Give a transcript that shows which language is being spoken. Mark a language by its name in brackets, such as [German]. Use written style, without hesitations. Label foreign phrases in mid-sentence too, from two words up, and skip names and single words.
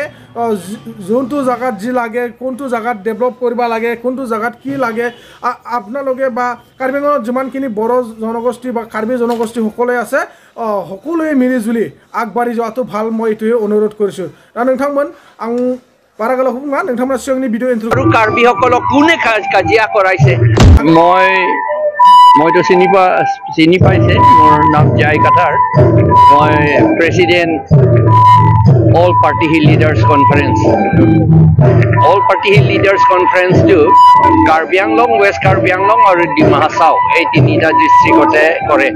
[Assamese] যোনটো জেগাত যি লাগে, কোনটো জেগাত ডেভেলপ কৰিব লাগে, কোনটো জেগাত কি লাগে, আপোনালোকে বা কাৰ্বি আংলঙত যিমানখিনি বড়ো জনগোষ্ঠী বা কাৰ্বি জনগোষ্ঠী সকলোৱে আছে সকলোৱে মিলিজুলি আগবাঢ়ি যোৱাটো ভাল, মই এইটোৱে অনুৰোধ কৰিছোঁ। [Bodo] নोंथांमोन आं बारा गोलाव बुङा, नोंथांमोना सिगांनि [English] video intro' [Assamese] আৰু কাৰ্বিসকলক কোনে কাজিয়া কৰাইছে? মইতো চিনি পাইছে, মোৰ নাম জয় কাটাৰ। মই প্ৰেচিডেণ্ট অল পাৰ্টি হিল লিডাৰ্ছ কনফাৰেন্স। অল পাৰ্টি হিল লিডাৰ্ছ কনফাৰেন্সটো কাৰ্বি আংলং, ৱেষ্ট কাৰ্বি আংলং আৰু ডিমা হাছাও এই তিনিটা ডিষ্ট্ৰিক্টতে কৰে।